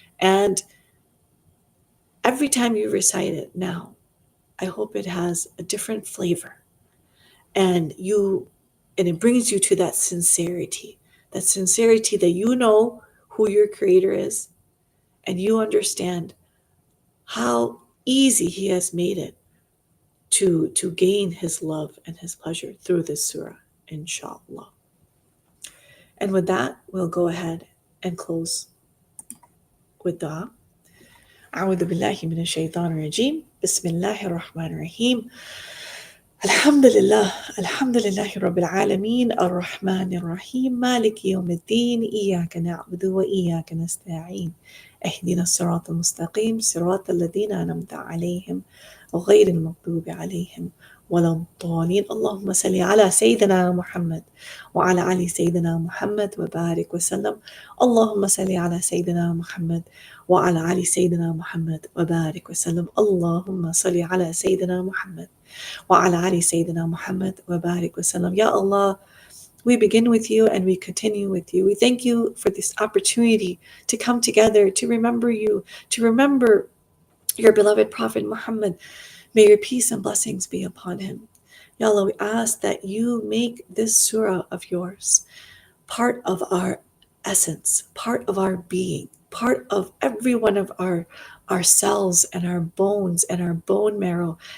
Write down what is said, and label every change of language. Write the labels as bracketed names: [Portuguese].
[English] And every time you recite it now, I hope it has a different flavor, and it brings you to that sincerity that you know who your creator is, and you understand how easy He has made it to gain His love and His pleasure through this surah, inshallah. And with that, we'll go ahead and close with dua. [Arabic] أعوذ بالله من الشيطان الرجيم بسم الله الرحمن الرحيم الحمد لله رب العالمين الرحمن الرحيم مالك يوم الدين إياك نعبد وإياك نستعين اهدنا الصراط المستقيم صراط الذين أنعمت عليهم غير المغضوب عليهم ولا الضالين اللهم صل على سيدنا محمد وعلى آل سيدنا محمد وبارك وسلم اللهم صل على سيدنا محمد وعلى آل سيدنا محمد وبارك وسلم اللهم صل على سيدنا محمد وعلى آل سيدنا محمد وبارك وسلم. [English] Ya Allah, we begin with you and we continue with you. We thank you for this opportunity to come together, to remember you, to remember your beloved Prophet Muhammad. May your peace and blessings be upon him. Ya Allah, we ask that you make this surah of yours part of our essence, part of our being, part of every one of our cells and our bones and our bone marrow.